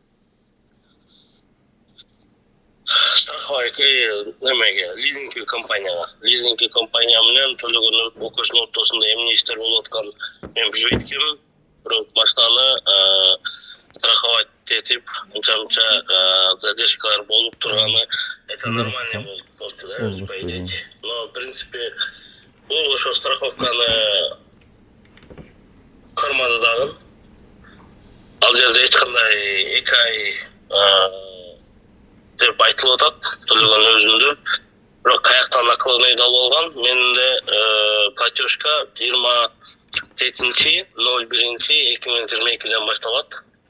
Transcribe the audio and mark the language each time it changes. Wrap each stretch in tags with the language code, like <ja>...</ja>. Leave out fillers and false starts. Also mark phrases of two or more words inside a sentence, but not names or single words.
<ky>Страховка немеге, лизинг компанияга. Лизинг компания менен төлөгөн окуусунун ортосунда эмне иштер болуп аткан мен билбейт экенмин. Бирок машинаны страховать этип, анча задержкалар болуп турганы</ky> <ru>это нормально</ru> <ky>болупту да,</ky> <ru>по идее. Но в принципе</ru> <ky>бул ошо страховканы кармады дагы. Ал жерде эч кандай 2 ай деп айтылып атат, төлөгөн өзүндө. Бирок каяктан накладной да болгон. Менде платежка 27.01.2022-ден башталат.</ky>